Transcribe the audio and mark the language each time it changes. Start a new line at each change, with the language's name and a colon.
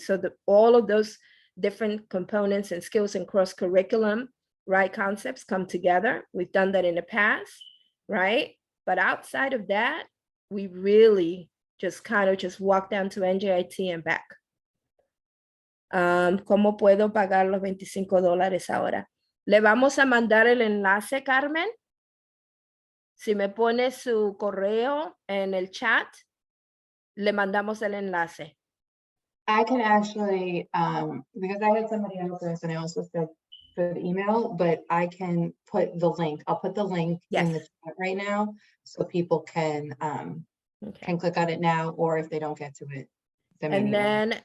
English: So that all of those different components and skills and cross curriculum, right, concepts come together. We've done that in the past, right? But outside of that, we really just kind of just walk down to NJIT and back.
Spanish: ¿Cómo puedo pagar los $25 ahora? Le vamos a mandar el enlace, Carmen. Si me pone su correo en el chat, le mandamos el enlace.
English: I can actually, because I had somebody else and I also said for the email, but I can put the link. I'll put the link in the Yes. chat right now so people can Okay. click on it now, or if they don't get to it. send me an And email.